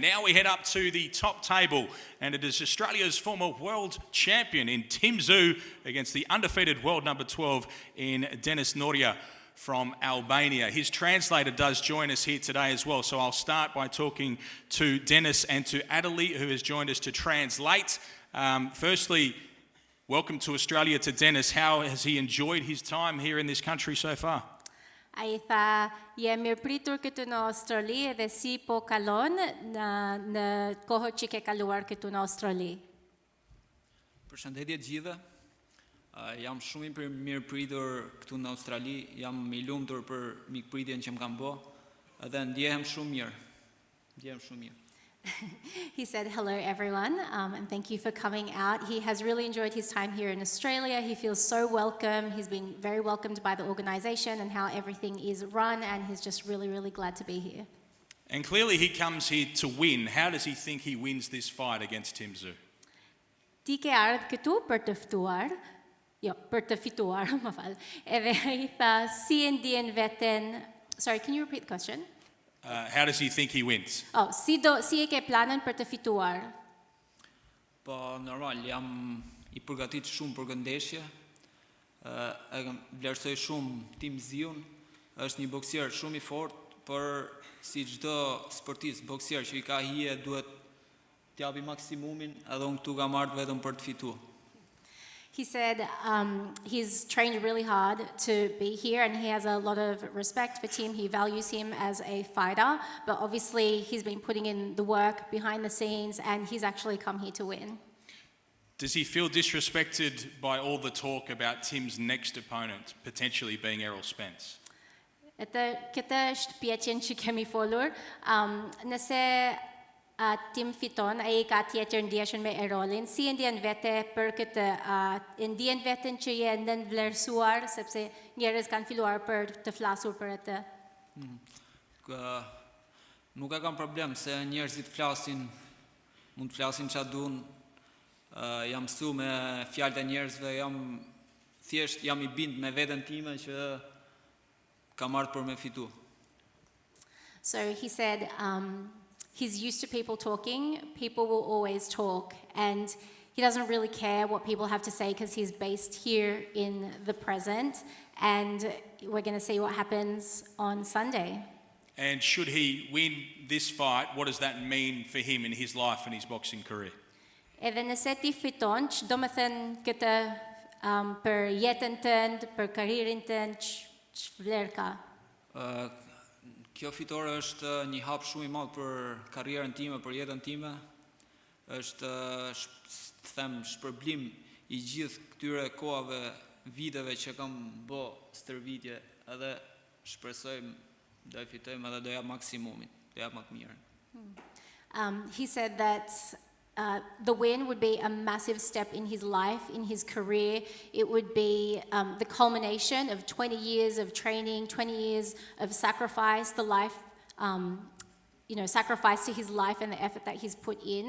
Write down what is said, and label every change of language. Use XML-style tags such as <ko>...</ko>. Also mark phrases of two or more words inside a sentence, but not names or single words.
<en>Now we head up to the top table, and it is Australia's former world champion in Tszyu against the undefeated world number 12 in Denis Nurja from Albania. His translator does join us here today as well, so I'll start by talking to Denis and to Adelie, who has joined us to translate. Firstly, welcome to Australia to Denis. How has he enjoyed his time here in this country so far?</en> <sq>Ai tha, ie mirëpritur këtu në Australi edhe si po kalon në kohët që ke kaluar këtu në Australi. Përshëndetje të gjithëve. Jam shumë i mirëpritur këtu në Australi, jam i lumtur për mikpritjen që më kanë bë, edhe ndjehem shumë mirë. Ndjehem shumë mirë.</sq> <en>He said, hello everyone, and thank you for coming out. He has really enjoyed his time here in Australia. He feels so welcome. He's been very welcomed by the organisation and how everything is run, and he's just really, really glad to be here. And clearly he comes here to win. How does he think he wins this fight against Tszyu?</en> <sq>Ti ke ardhur këtu për të fituar, për të fituar, më fal. Edhe I tha, si e ndjen veten?</sq> <en>Sorry, can you repeat the question? How does he think he wins?</en> <sq>Oh, si e ke planën për të fituar? Po normal, jam I përgatit shumë për këndeshje. E vlerësoj shumë Tim Tszyu-n. Është një boksier shumë I fortë, por si çdo sportist, boksier që I ka hije duhet t'japi maksimumin, edhe unë këtu kam ardhur vetëm për të fituar.</sq> <en>He said he's trained really hard to be here and he has a lot of respect for Tim. He values him as a fighter, but obviously he's been putting in the work behind the scenes and he's actually come here to win. Does he feel disrespected by all the talk about Tim's next opponent potentially being Errol Spence?</en> <sq>Këtë është pyetjen që kemi folur. Nëse Tim fiton, ai ka tjetër ndjeshën me Errolin, si e ndjen vete për këtë, ndjen veten që je nënvlerësuar sepse njerëz kanë filluar për të flasur për atë? Nuk e kam problem se njerëzit flasin, mund të flasin çfarë duan. Jam mësuar me fjalët e njerëzve, thjesht jam I bind me veten time që kam ardhur për me fitu.</sq> <en>So he said he's used to people talking, people will always talk, and he doesn't really care what people have to say because he's based here in the present, and we're going to see what happens on Sunday. And should he win this fight, what does that mean for him in his life and his boxing career?</en> <sq>Edhe nëse ti fiton, do të thënë këtë për jetën tënd, për karrierin tënd, ç'vlerë ka? Kjo fitore është një hap shumë I madh për karrierën time, për jetën time. Është, të them, shpërblim I gjithë këtyre kohave, viteve që kam bë stërvitje, edhe shpresojmë do e fitojmë edhe do jap maksimumin, do jap më të mirën.</sq> <en>He said that the win would be a massive step in his life, in his career. It would be the culmination of 20 years of training, 20 years of sacrifice, sacrifice to his life and the effort that he's put in.</en>